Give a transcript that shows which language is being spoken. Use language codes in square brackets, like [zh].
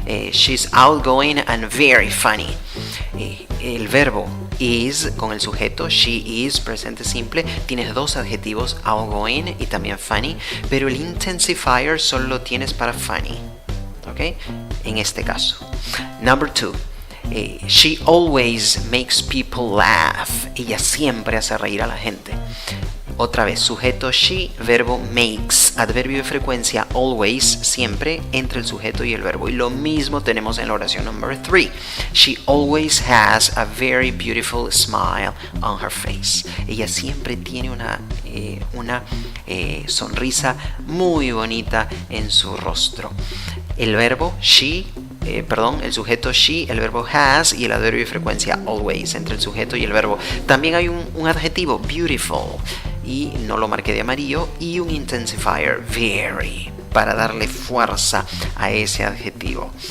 [en] She's outgoing and very funny. [es] El verbo is con el sujeto, [en] she is, [es] presente simple, tienes dos adjetivos, outgoing y también funny, pero el intensifier solo lo tienes para funny. Ok, en este caso. Number 2. [en] She always makes people laugh. [es] Ella siempre hace reír a la gente. Otra vez, sujeto she, verbo makes, adverbio de frecuencia always, siempre, entre el sujeto y el verbo. Y lo mismo tenemos en la oración number 3. [en] She always has a very beautiful smile on her face. [es] Ella siempre tiene una sonrisa muy bonita en su rostro. El verbo she, el sujeto she, el verbo has y el adverbio de frecuencia always, entre el sujeto y el verbo. También hay un adjetivo, beautiful, y no lo marqué de amarillo, y un intensifier, very, para darle fuerza a ese adjetivo.